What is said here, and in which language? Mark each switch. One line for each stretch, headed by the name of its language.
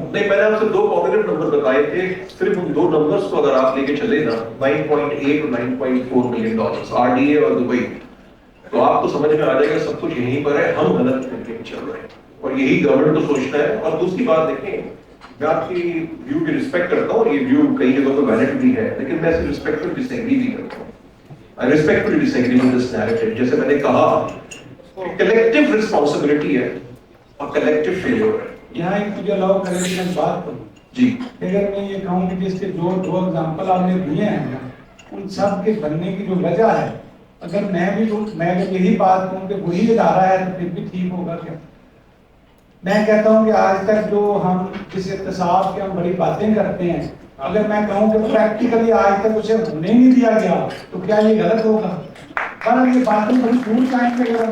Urdu: نہیں, میں نے آپ سے 2 پازیٹیو نمبر بتائے تھے, صرف ان 2 نمبرز کو اگر آپ لے کے چلے نا 9.8 اور 9.4 ملین ڈالرز RDA اور دبئی, تو آپ کو سمجھ میں آ جائے گا سب کچھ یہیں پر ہے, ہم غلط طریقے سے چل رہے ہیں اور یہی گورنمنٹ کو سوچنا ہے. اور دوسری بات دیکھیں, میں آپ کی ویو کی رسپیکٹ کرتا ہوں, یہ ویو کئی جگہوں پہ ویلڈ بھی ہے, لیکن میں اسے رسپیکٹفل ڈس ایگری بھی کرتا ہوں.
English: I respectfully disagree with this narrative.
Urdu: جیسے میں نے کہا کلیکٹیو رسپانسبلٹی ہے اور کلیکٹیو فیلور ہے. یہاں ایک مجھے الاؤ کرے کہ میں بات کروں جی, اگر میں یہ کہوں کہ جس کے دو ایگزامپل آپ نے دیے ہیں ان سب کے بننے کی جو وجہ ہے, اگر میں اگر یہی بات کہوں کہ وہی ادارہ ہے تو پھر بھی ٹھیک ہوگا کیا؟ میں کہتا ہوں کہ آج تک جو ہم جس اقتصاد کے ہم بڑی باتیں کرتے ہیں, اگر میں کہوں کہ پریکٹیکلی آج تک اسے ہونے نہیں دیا گیا تو کیا یہ غلط ہوگا؟ پر یہ باتیں بڑی دور جائیں گے.